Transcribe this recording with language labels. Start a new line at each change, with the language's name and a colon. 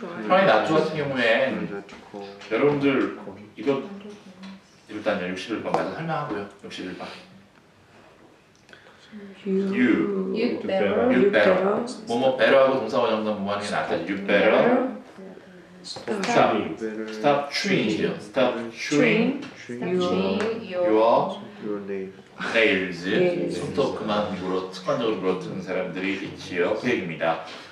Korean: try not to 같은 경우엔 여러분들 이거 일단요 61번 맞아 설명하고요. 61번.
English: You better.
Korean: 뭐뭐 better하고 동사원형도 뭐하는 게 낫다.
English: You better stop chewing이죠. stop chewing your nails.
Korean: 손톱 그만 습관적으로 물어뜯는 사람들이 있지요. 그 얘기입니다.